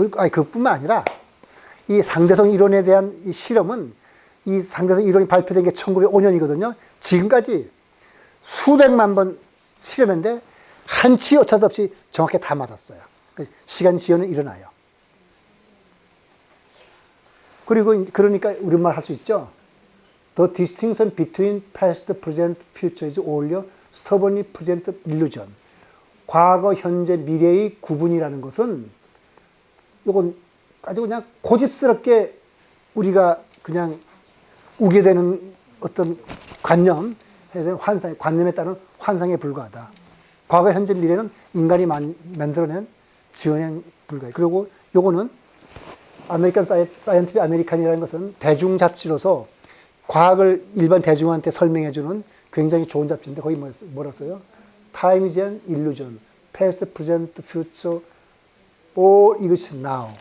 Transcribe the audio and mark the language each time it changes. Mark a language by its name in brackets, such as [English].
[Korean] 그뿐만 아니라 이 상대성 이론에 대한 이 실험은 이 상대성 이론이 발표된 게 1905년이거든요. 지금까지 수백만 번 실험했는데 한치 오차도 없이 정확히 다 맞았어요. 시간 지연은 일어나요. 그리고 그러니까 우리말 할 수 있죠. [English] The distinction between past, present, future is only stubbornly present illusion. [Korean] 과거, 현재, 미래의 구분이라는 것은 이건 아주 그냥 고집스럽게 우리가 그냥 우게 되는 어떤 관념에 따른 환상에 불과하다. 과거, 현재, 미래는 인간이 만들어낸 지어낸 불가해. 그리고 요거는 아메리칸 사이언티픽 아메리칸이라는 것은 대중 잡지로서 과학을 일반 대중한테 설명해주는 굉장히 좋은 잡지인데 거기 뭐라 써요? [English] Time is an illusion. Past, present, future, all [Korean] 이것이 [English] now.